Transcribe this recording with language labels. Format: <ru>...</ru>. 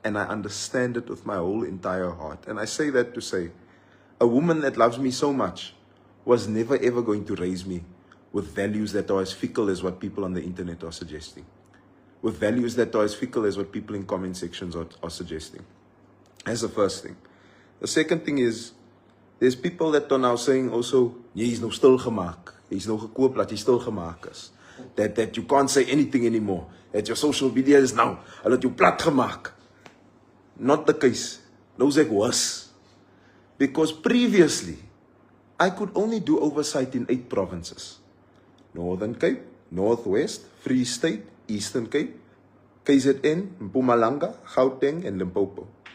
<en>And I understand it with my whole entire heart. And I say that to say, a woman that loves me so much was never ever going to raise me with values that are as fickle as what people on the internet are suggesting. With values that are as fickle as what people in comment sections are suggesting. That's the first thing. The second thing is, there's people that are now saying also,</en> <af>jy is nou stil gemaak. Jy is nou gekoop dat jy stil gemaak is.</af> <en>That you can't say anything anymore. That your social media is now,</en> <af>hulle het jou plat gemaak.</af> <en>Not the case.</en> <af>Nou is ek</af> <en>worse. Because previously, I could only do oversight in 8 provinces. Northern Cape, Northwest, Free State, Eastern Cape, KZN, Mpumalanga, Gauteng, and Limpopo.</en>